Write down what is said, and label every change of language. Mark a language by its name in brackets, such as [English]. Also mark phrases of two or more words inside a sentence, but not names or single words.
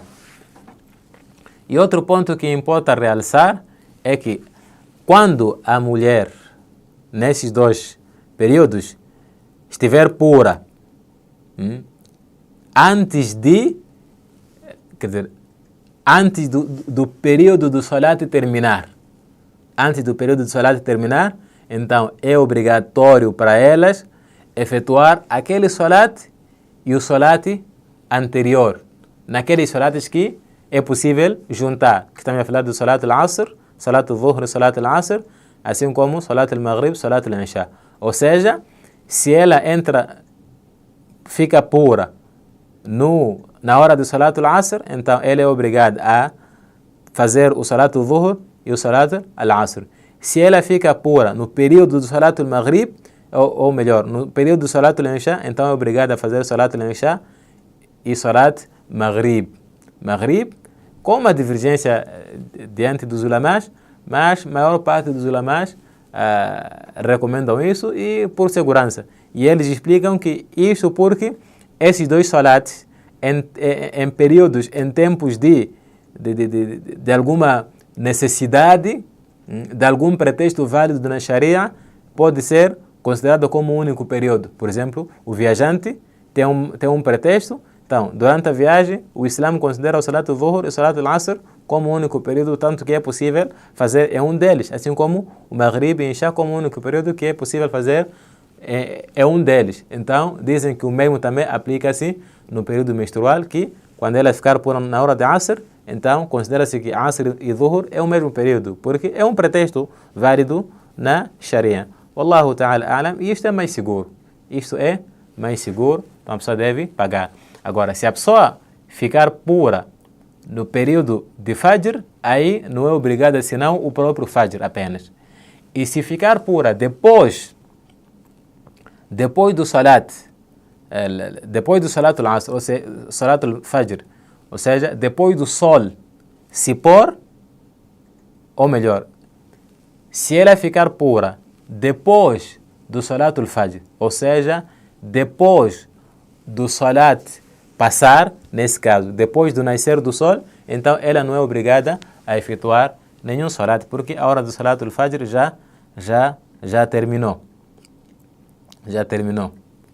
[Portuguese] E outro ponto que importa realçar é que quando a mulher, nesses dois períodos, estiver pura, antes do período do Salat terminar, então é obrigatório para elas efetuar aquele Salat e o Salat anterior, naqueles Salats que é possível juntar, que estamos a falar do Salat al-Asr, Salat al-Dhuhr e Salat al-Asr, assim como Salat al-Maghrib, Salat al-Isha. Ou seja, se ela fica pura na hora do Salat al-Asr, então ela é obrigada a fazer o Salat al-Dhuhr e o Salat al-Asr. Se ela fica pura no período do Salat al-Maghrib, ou melhor, no período do Salat al-Isha, então é obrigada a fazer o Salat al-Isha e Salat Maghrib, com uma divergência diante dos ulamás, mas a maior parte dos ulamás recomendam isso e por segurança. E eles explicam que isso porque esses dois salats, em períodos, em tempos de alguma necessidade, de algum pretexto válido na Sharia, pode ser considerado como um único período. Por exemplo, o viajante tem um pretexto. Então, durante a viagem, o Islã considera o Salat al-Dhuhr e o Salat al-Asr como um único período, tanto que é possível fazer um deles, assim como o Maghrib e Isha como um único período que é possível fazer um deles. Então, dizem que o mesmo também aplica-se no período menstrual, que quando ela ficar pura na hora de Asr, então considera-se que Asr e Dhuhr é o mesmo período, porque é um pretexto válido na Sharia. [Arabic] والله تعالى أعلم, [Portuguese] e isto é mais seguro. Então a pessoa deve pagar. Agora, se a pessoa ficar pura no período de Fajr, aí não é obrigada senão o próprio Fajr apenas. E se ficar pura depois do Salat al-Asr, ou seja, Salat al-Fajr, ou seja, depois do sol se pôr, ou melhor, se ela ficar pura depois do Salat al-Fajr, ou seja, depois do Salat passar, nesse caso, depois do nascer do sol, então ela não é obrigada a efetuar nenhum Salat, porque a hora do Salat al-Fajr já terminou.